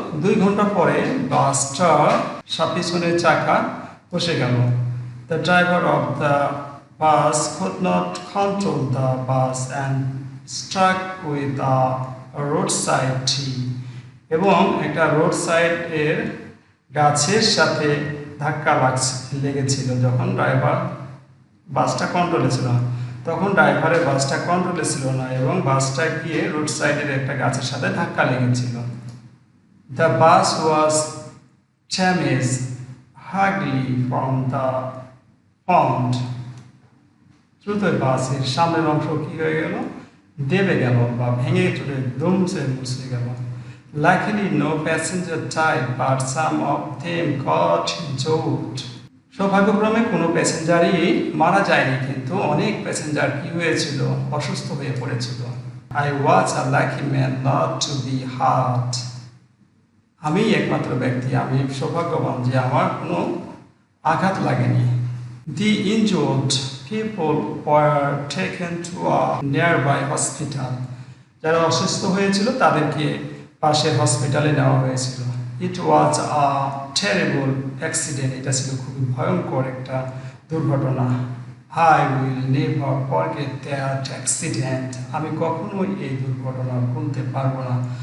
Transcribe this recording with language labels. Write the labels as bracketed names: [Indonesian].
[Bangla] 2 ঘন্টা পরে বাসটার পিছনের চাকা বসে গেল। [English] The driver of the bus could not control the bus and struck with a roadside tree. [Bangla] এবং একটা রোড সাইড এর গাছের সাথে ধাক্কা লেগেছিল। যখন ড্রাইভার বাসটা কন্ট্রোলে ছিল তখন ড্রাইভারের বাসটা কন্ট্রোলে ছিল না এবং বাসটা গিয়ে রোড সাইডের একটা গাছের সাথে ধাক্কা লেগেছিল। The bus was damaged hugely from the pond. দ্রুত বাসের সামনের অংশ কি হয়ে গেল? দেবে গেল বা ভেঙে চলে দুমসে মুছে গেল। [English] Luckily no passenger died, but some of them got injured. [Bangla] সৌভাগ্যক্রমে কোনো প্যাসেঞ্জারই মারা যায়নি, কিন্তু অনেক প্যাসেঞ্জার কি হয়েছিল? অসুস্থ হয়ে পড়েছিল। [English] I was a lucky man not to be hurt. [Bangla] আমি একমাত্র ব্যক্তি, আমি সৌভাগ্যবান যে আমার কোনো আঘাত লাগেনি। [English] The injured people were taken to a nearby hospital. [Bangla] যারা অসুস্থ হয়েছিল তাদেরকে পাশের হসপিটালে নেওয়া হয়েছিল। [English] It was a terrible accident. [Bangla] এটা ছিল খুবই ভয়ঙ্কর একটা দুর্ঘটনা। [English] I will never forget that accident. [Bangla] আমি কখনোই এই দুর্ঘটনা ভুলতে পারবো না।